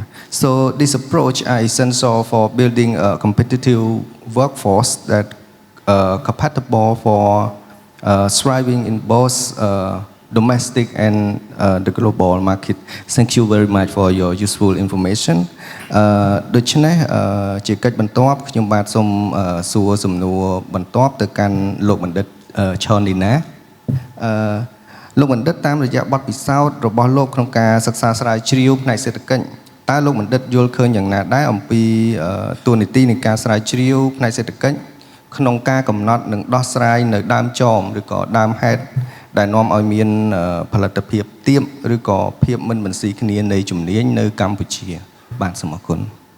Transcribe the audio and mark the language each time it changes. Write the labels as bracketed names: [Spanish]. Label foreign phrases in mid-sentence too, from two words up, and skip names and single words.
[English] So this approach is essential for building a competitive workforce that compatible for thriving in both domestic and the global market. Thank you very much for your useful information. [Khmer] ដូច្នេះជាកិច្ចបន្ទាប់ខ្ញុំបាទសូមសួរសំណួរបន្ទាប់ទៅកាន់លោកបណ្ឌិតឆនលីណាលោកបណ្ឌិត តាមរយៈបទពិសោធន៍របស់លោកក្នុងការសិក្សាស្រាវជ្រាវផ្នែកសេដ្ឋកិច្ចតើលោកបណ្ឌិតយល់ឃើញយ៉ាងណាដែរអំពីតួនាទីនៃការស្រាវជ្រាវផ្នែកសេដ្ឋកិច្ចក្នុងការកំណត់និងដោះស្រាយនៅដើមចមឬក៏ដើមហេតុដែលនាំឲ្យមានផលិតភាពទាបឬក៏ភាពមិនបន្ស៊ីគ្នានៃជំនាញនៅកម្ពុជាបាទសូមអរគុណ